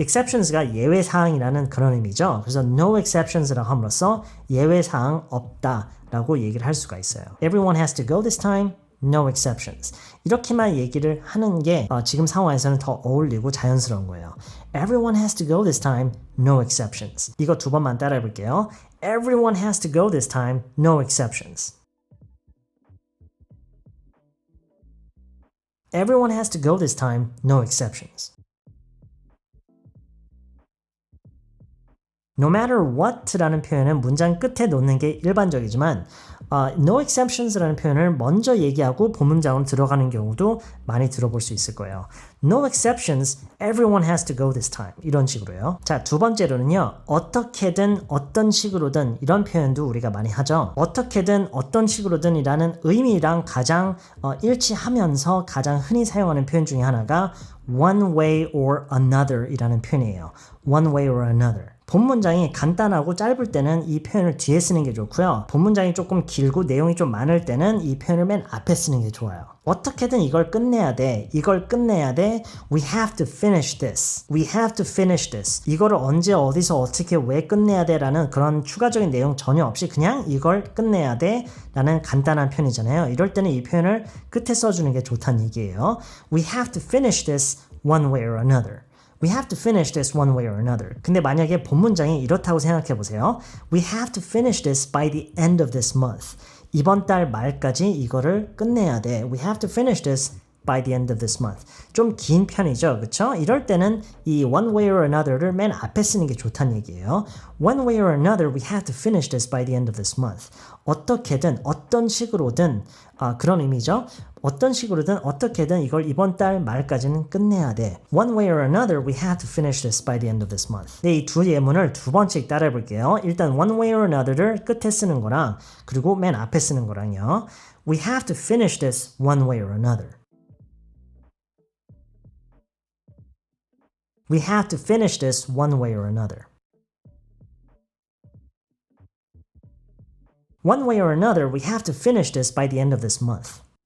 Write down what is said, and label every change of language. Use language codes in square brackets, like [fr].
[ko] exceptions가 예외사항이라는 그런 의미죠. 그래서 [en] no exceptions [ko] 라고 함으로써 예외사항 없다 라고 얘기를 할 수가 있어요. [en] Everyone has to go this time, no exceptions. [ko] 이렇게만 얘기를 하는 게 지금 상황에서는 더 어울리고 자연스러운 거예요. [en] Everyone has to go this time, no exceptions. [ko] 이거 두 번만 따라해 볼게요. [en] Everyone has to go this time, no exceptions. Everyone has to go this time, no exceptions. No matter what [ko] 라는 표현은 문장 끝에 놓는 게 일반적이지만 [en] no exceptions [ko] 라는 표현을 먼저 얘기하고 본문장으로 들어가는 경우도 많이 들어볼 수 있을 거예요. [en] No exceptions, everyone has to go this time. [ko] 이런 식으로요. 자, 두 번째로는요. 어떻게든 어떤 식으로든 이런 표현도 우리가 많이 하죠. 어떻게든 어떤 식으로든 이라는 의미랑 가장 일치하면서 가장 흔히 사용하는 표현 중에 하나가 [en] one way or another [ko] 이라는 표현이에요. [en] one way or another. [ko] 본문장이 간단하고 짧을 때는 이 표현을 뒤에 쓰는 게 좋고요. 본문장이 조금 길고 내용이 좀 많을 때는 이 표현을 맨 앞에 쓰는 게 좋아요. 어떻게든 이걸 끝내야 돼. 이걸 끝내야 돼. [en] We have to finish this. We have to finish this. [ko] 이거를 언제 어디서 어떻게 왜 끝내야 돼 라는 그런 추가적인 내용 전혀 없이 그냥 이걸 끝내야 돼 라는 간단한 표현이잖아요. 이럴 때는 이 표현을 끝에 써주는 게 좋다는 얘기예요. [en] We have to finish this one way or another. We have to finish this one way or another. [ko] 근데 만약에 본문장이 이렇다고 생각해 보세요. [en] We have to finish this by the end of this month. [ko] 이번 달 말까지 이거를 끝내야 돼. [en] We have to finish this by the end of this month. [ko] 좀 긴 편이죠. 그렇죠? 이럴 때는 이 [en] one way or another [ko] 를 맨 앞에 쓰는 게 좋다는 얘기예요. [en] One way or another, we have to finish this by the end of this month. [ko] 어떻게든 어떤 식으로든 그런 의미죠. 어떤 식으로든 어떻게든 이걸 이번 달 말까지는 끝내야 돼. [en] One way or another, we have to finish this by the end of this month. [ko] 네, 이 두 예문을 두 번씩 따라해 볼게요. 일단 [en] one way or another [ko] 를 끝에 쓰는 거랑 그리고 맨 앞에 쓰는 거랑요. [en] We have to finish this one way or another. We have to finish this one way or another. One way or another, we have to finish this by the end of this month.